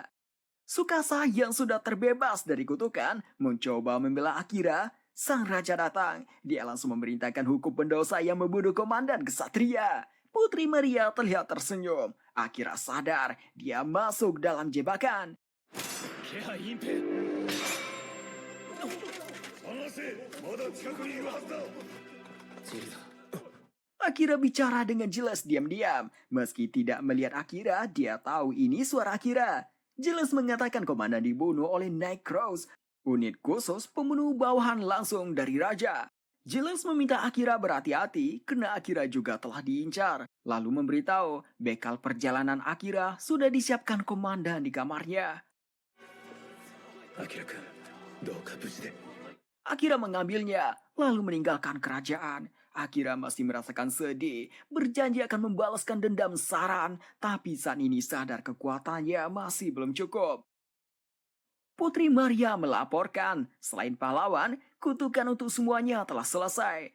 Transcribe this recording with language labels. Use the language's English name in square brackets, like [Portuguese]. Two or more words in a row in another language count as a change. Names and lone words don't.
[Indonesian] Tsukasa yang sudah terbebas dari kutukan mencoba membela Akira. Sang raja datang. Dia langsung memerintahkan hukum pendosa yang membunuh komandan kesatria. Putri Maria terlihat tersenyum. Akira sadar dia masuk dalam jebakan. [Japanese] 気配隠蔽 ジルだ [Indonesian] Akira bicara dengan jelas diam-diam. Meski tidak melihat Akira, dia tahu ini suara Akira. Jelas mengatakan komandan dibunuh oleh Nightcrows, unit khusus pembunuh bawahan langsung dari raja. Jelas meminta Akira berhati-hati karena Akira juga telah diincar. Lalu memberitahu bekal perjalanan Akira sudah disiapkan komandan di kamarnya. [Japanese] アキラ君どうか無事で [Indonesian] Akira mengambilnya, lalu meninggalkan kerajaan. Akira masih merasakan sedih, berjanji akan membalaskan dendam Saran, tapi saat ini sadar kekuatannya masih belum cukup. Putri Maria melaporkan, selain pahlawan, kutukan untuk semuanya telah selesai.